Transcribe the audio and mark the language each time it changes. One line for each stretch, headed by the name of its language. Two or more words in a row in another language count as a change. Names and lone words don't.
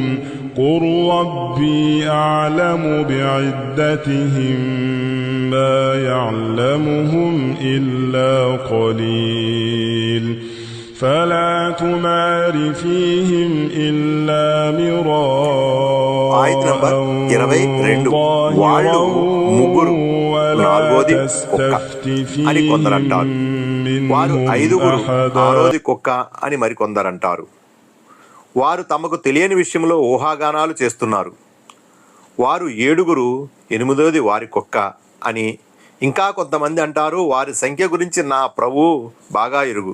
Arabic: قل ربي أعلم بعدتهم ما يعلمهم إلا قليل فلا تمار فيهم إلا مراء ظاهرا ولا تستفت فيهم
Telugu: వారు
Arabic: منهم
Telugu: ఐదుగురు
Arabic: أحدا.
Telugu: ఆరోది కుక్క అని మరికొందరంటారు. వారు తమకు తెలియని విషయంలో ఊహాగానాలు చేస్తున్నారు. వారు ఏడుగురు, ఎనిమిదోది వారి కుక్క అని ఇంకా కొంతమంది అంటారు. వారి సంఖ్య గురించి నా ప్రభువు బాగా ఎరుగు.